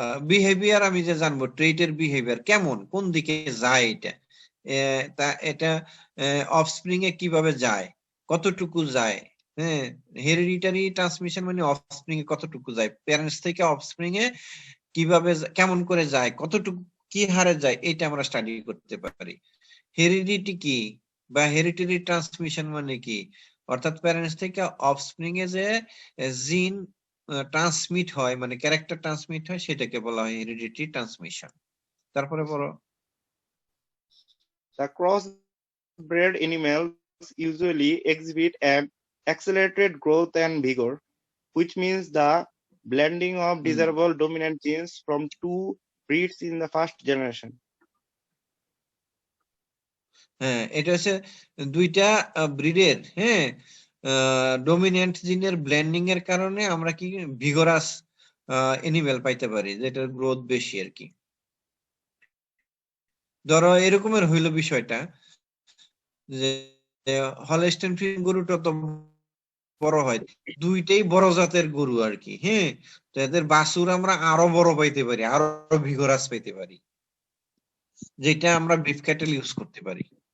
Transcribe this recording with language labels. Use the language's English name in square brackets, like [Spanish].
[Bangla] Behaviour আমি যে জানবো ট্রেটের বিহেভিয়ার কেমন, কোন দিকে যায় এটা, এটা অফস্প্রিং এ কিভাবে যায়, কতটুকু যায়, হ্যাঁ, হেরিডিটারি ট্রান্সমিশন মানে অফস্প্রিং এ কতটুকু যায়, প্যারেন্টস থেকে অফস্প্রিং এ কিভাবে কেমন করে যায়, কতটুকু কি হারে যায়, এটা আমরা স্টাডি করতে পারি। হেরিডিটি কি বা হেরিডিটারি ট্রান্সমিশন মানে কি, অর্থাৎ প্যারেন্টস থেকে অফস্প্রিং এ যে জিন ট্রান্সমিট হয় মানে ক্যারেক্টার ট্রান্সমিট হয় সেটাকে বলা হয় হেরিডিটারি ট্রান্সমিশন। তারপরে বলো। [English] The crossbred animals usually exhibit an accelerated growth and vigor, which means the blending of desirable dominant genes from two breeds in the first generation. [Bangla] হ্যাঁ, এটা হচ্ছে দুইটা ব্রিডের, হ্যাঁ, ডমিনেন্ট জিনের ব্লেন্ডিং এর কারণে আমরা কি ভিগরাস এনিমেল পাইতে পারি, যেটার গ্রোথ বেশি আর কি। ধরো এরকমের হইল বিষয়টা যে হলস্টেইন ফ্রিজিয়ান গরুটা তো বড় হয়, দুইটাই বড় জাতের গরু আর কি, হ্যাঁ, তো এদের বাছুর আমরা আরো বড় পাইতে পারি, আরো ভিগরাস পাইতে পারি, যেটা আমরা বিফ ক্যাটেল ইউজ করতে পারি।